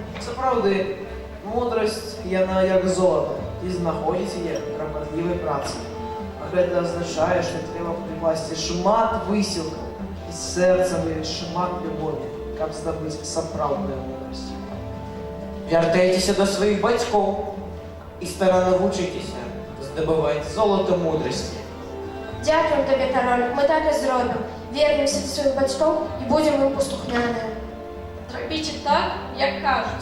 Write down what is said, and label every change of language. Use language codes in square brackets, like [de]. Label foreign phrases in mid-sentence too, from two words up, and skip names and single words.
[be] Сапраўды, мудрасць, яна як золата, і знаходзіць яе кропатлівай працай. А гэта азначае, што трэба прыкласці шмат высілкаў і сэрца выліць шмат любові, каб здабыць сапраўдную мудрасць. Вяртайцеся до сваіх бацькоў і старанна вучыцеся здабываць золата мудрасці. [uk] Дякуємо тобі, король, ми так і зробимо. Вернемося до своїх батьків і будемо їм послухняними. Зробіть так, як кажуть.